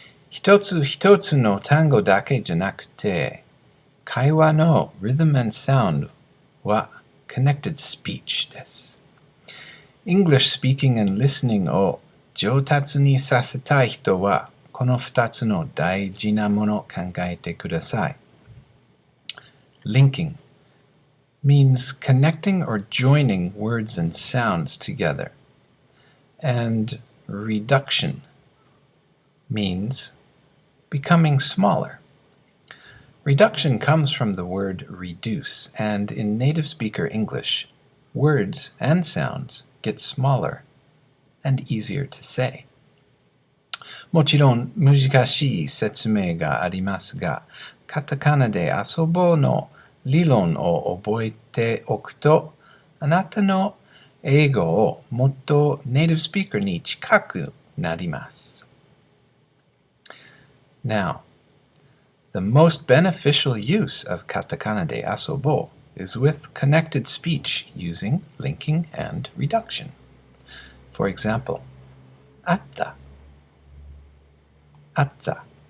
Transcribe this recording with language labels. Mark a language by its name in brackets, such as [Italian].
[Japanese] 一つ一つの単語だけじゃなくて、会話の [English] rhythm and sound [Japanese] は [English] connected speech [Japanese] です。 [English] English speaking and listening [Japanese] を上達にさせたい人は、この2つの大事なものを考えてください。 [English] Linking means connecting or joining words and sounds together. And reduction means becoming smaller. Reduction comes from the word reduce, and in native speaker English, words and sounds get smaller and easier to say. [Japanese] もちろん難しい説明がありますが、カタカナで遊ぼうの理論を覚えておくと、あなたの英語をもっとネイティブスピーカーに近くなります。 [English] Now, the most beneficial use of katakana de asobo is with connected speech using linking and reduction. For example, atta, atza.